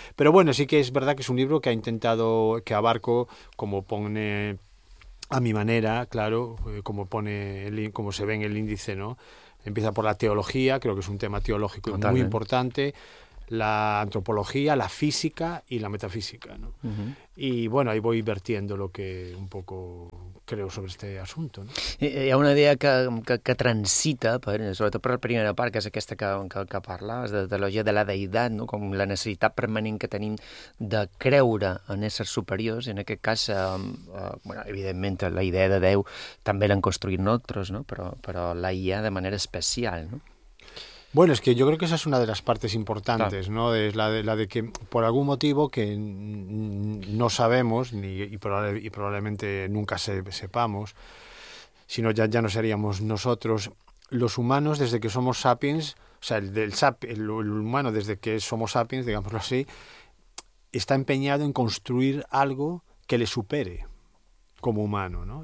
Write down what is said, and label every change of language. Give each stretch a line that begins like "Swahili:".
Spanish: Pero bueno, sí que es verdad que es un libro que ha intentado, que abarco, como pone a mi manera, claro, como se ve en el índice, ¿no? Empieza por la teología, creo que es un tema teológico muy importante, la antropología, la física y la metafísica, ¿no? Y bueno, ahí voy vertiendo lo que un poco creo sobre este asunto, ¿no?
Catalan: Hi ha una idea que transita, sobretot per la primera part, que és aquesta que parles, de teologia de la deïtat, no? Com la necessitat permanent que tenim de creure en éssers superiors, i en aquest cas, bueno, evidentment, la idea de Déu també l'han construït nosaltres, no? Però la IA de manera especial, no?
Spanish: Bueno, es que yo creo que esa es una de las partes importantes, claro, ¿no? Es la de que por algún motivo que no sabemos y probablemente nunca sepamos, sino ya no seríamos nosotros los humanos desde que somos sapiens, o sea, el humano desde que somos sapiens, digámoslo así, está empeñado en construir algo que le supere. como humano, ¿no?